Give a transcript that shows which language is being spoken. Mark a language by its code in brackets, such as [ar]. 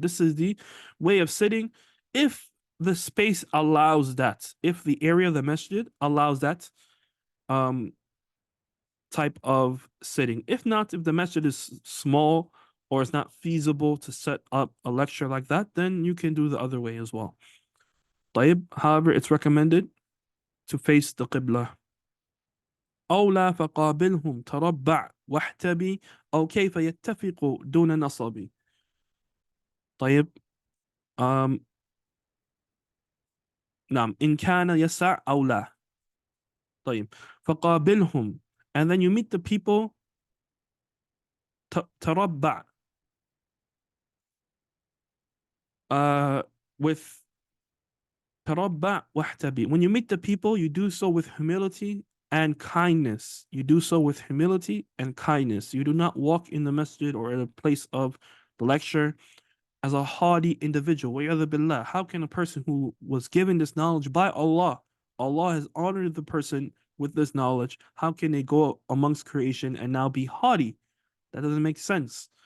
[en] This is the way of sitting if the space allows that, if the area of the masjid allows that type of sitting. If not, if the masjid is small or it's not feasible to set up a lecture like that, then you can do the other way as well. [ar] طيب. [en] However, it's recommended to face the Qibla. [ar] أو لا فقابلهم تربع واحتبي أو كيف يتفق دون نصب. طيب. um, نعم إن كان يسع أو لا. طيب. فقابلهم, [en] and then you meet the people. [ar] تربع, [en] with [ar] تربع واحتبي. [en] When you meet the people, you do so with humility and kindness. You do so with humility and kindness. You do not walk in the masjid or in a place of the lecture as a haughty individual. Billah. How can a person who was given this knowledge by Allah, Allah has honored the person with this knowledge, how can they go amongst creation and now be haughty? That doesn't make sense.